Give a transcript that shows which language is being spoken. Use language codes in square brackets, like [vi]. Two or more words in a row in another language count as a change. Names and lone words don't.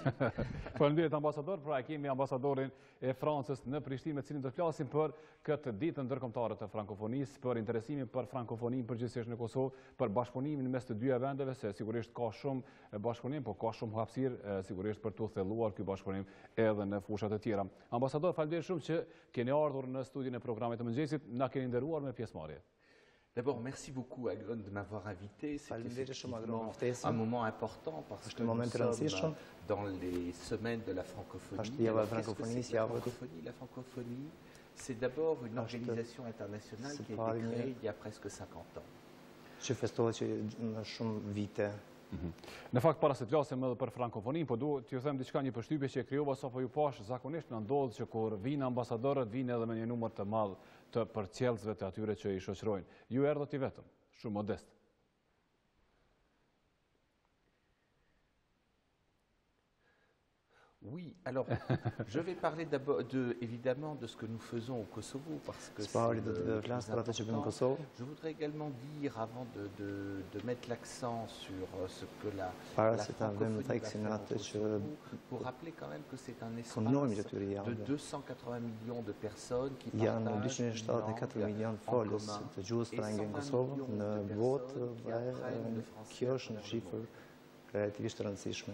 [sq] Faleminderit ambasador, pra e kemi ambasadorin e Francës në Prishtinë me cilin do të flasim për këtë ditë ndërkombëtare të frankofonisë, për interesimin për frankofoninë përgjithsisht në Kosovë, për bashkëpunimin mes të dyja vendeve, se sigurisht ka shumë bashkëpunim, por ka shumë hapësirë sigurisht për të thelluar ky bashkëpunim edhe në fusha të tjera. Ambasador, faleminderit shumë që keni ardhur në studion e programit të mëngjesit, na keni nderuar me pjesëmarrje. [fr] D'abord, merci beaucoup à Glon de m'avoir invité. C'est effectivement un moment important parce que nous sommes dans les semaines de la francophonie. Qu'est-ce que c'est la francophonie? La francophonie, c'est d'abord une organisation internationale qui a été créée il y a presque 50 ans. [sq] Në fakt para se të flasim edhe për frankofoninë, po duhet t'ju them diçka, një përshtypje që e krijova sapo ju pash, zakonisht na ndodh që kur vinë ambasadorët, vinë edhe me një numër të madh të përcjellësve të atyre që i shoqërojnë. Ju erdhët i vetëm, shumë modest. [fr] Oui, alors je vais parler d'abord évidemment de ce que nous faisons au Kosovo parce que c'est important. Je voudrais également dire avant de mettre l'accent sur ce que la francophonie va faire au Kosovo, pour rappeler quand même que c'est un espace de 280 millions de personnes qui partagent une langue en commun et 120 millions de personnes qui apprennent le français.